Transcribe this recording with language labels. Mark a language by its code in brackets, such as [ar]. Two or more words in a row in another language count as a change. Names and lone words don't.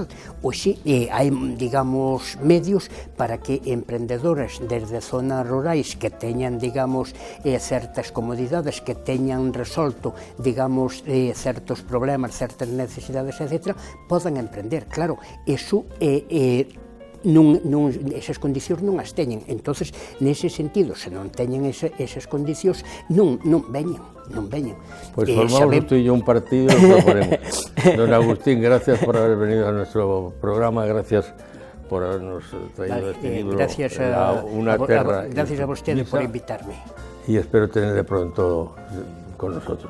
[gl] Pois si, hai, digamos, medios para que emprendedores desde zonas rurais que teñan, digamos, certas comodidades, que teñan resolto, digamos, certos problemas, certas necesidades, etc., podan emprender. Claro, eso esas condicións non as teñen. Entonces, nese sentido, se non teñen esas condicións, non veñen. [es] Pues formamos usted y yo un partido y lo proponemos. Don Agustín, gracias por haber venido a nuestro programa, gracias por habernos traído este libro, gracias Una terra. Gracias a ustedes por invitarme. Y espero tenerle pronto con nosotros.